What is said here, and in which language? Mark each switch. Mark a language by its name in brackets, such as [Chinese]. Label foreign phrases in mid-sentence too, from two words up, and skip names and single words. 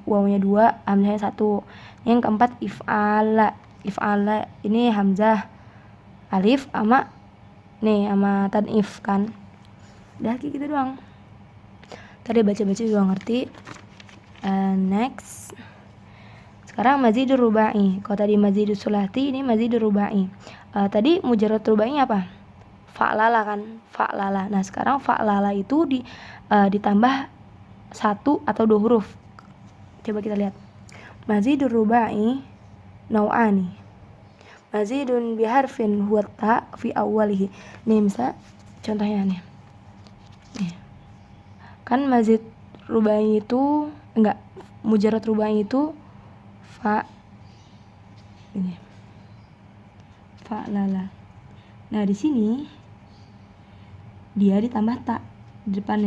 [Indonesian] Wawunya 2, hamzahnya 1. Yang keempat if'ala. If'ala ini hamzah alif sama tad'if kan. Udah kayak gitu doang. Tadi baca-baca juga ngerti. Next. Sekarang mazidur rubai. Kalau tadi [Arabic] مزيد الثلاثي, [Indonesian] ini [Arabic] مزيد الرباعي. [Indonesian] Tadi [Arabic] مجرد الرباعي [Indonesian] apa? Fa'lala kan? Fa'lala. Nah, sekarang fa'lala itu ditambah 1 atau 2 huruf. Coba kita lihat. [Arabic] مزيد الرباعي نوعان. مزيد بحرف هو تاء في أوله. [Indonesian] Nih, misal contohnya nih. Kan [Arabic] مزيد رباعي [Indonesian] itu [Arabic] مجرد رباعي [Indonesian] itu fa'lala. Nah, di sini dia ditambah ta di depannya.